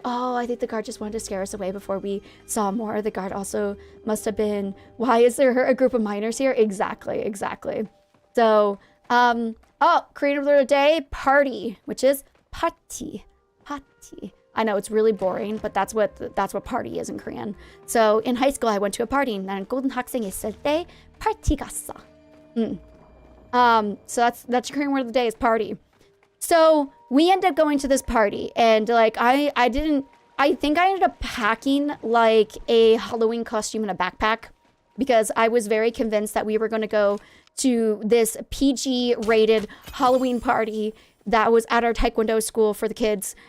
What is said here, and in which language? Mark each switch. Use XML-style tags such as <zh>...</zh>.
<en>Oh, I think the guard just wanted to scare us away before we saw more. The guard also must have been, why is there a group of minors here? Exactly. So, creative word of the day, party, which is party. I know it's really boring, but that's what party is in Korean. So in high school, I went to a party.</en> <ko>나는 고등학생이었을 때 party 갔어.</ko> <en>So that's your Korean word of the day is party. So we ended up going to this party, and like I think I ended up packing like a Halloween costume in a backpack because I was very convinced that we were going to go to this PG rated Halloween party that was at our Taekwondo school for the kids.</en>